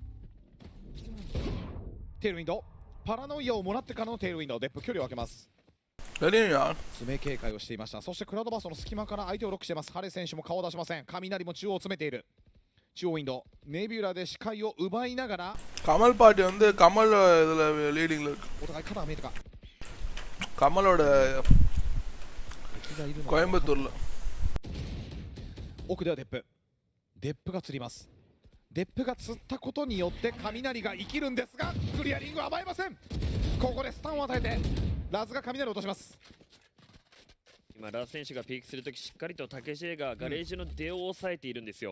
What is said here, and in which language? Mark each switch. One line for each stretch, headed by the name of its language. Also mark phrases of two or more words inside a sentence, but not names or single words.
Japanese: テールウィンドパラノイアをもらってからのテールウィンドデップ距離を空けます。爪警戒をしていました。そしてクラウドバーストの隙間から相手をロックしています。ハレ選手も顔を出しません。雷も中央を詰めている。中央ウィンドネビュラで視界を奪いながら
Tamil: கமல் பாட்டி வந்து கமல் இதில் லீடிங்கில் இருக்கு.
Japanese: お互い肩が見えたか。
Tamil: கமலோட கோயம்புத்தூர்ல
Japanese: 奥ではデップが釣ります。デップが釣ったことによって雷が生きるんですがクリアリングは甘えません。ここでスタンを与えてラズが雷を落とします。今ラズ選手がピークするときしっかりと竹 J がガレージの出を抑えているんですよ。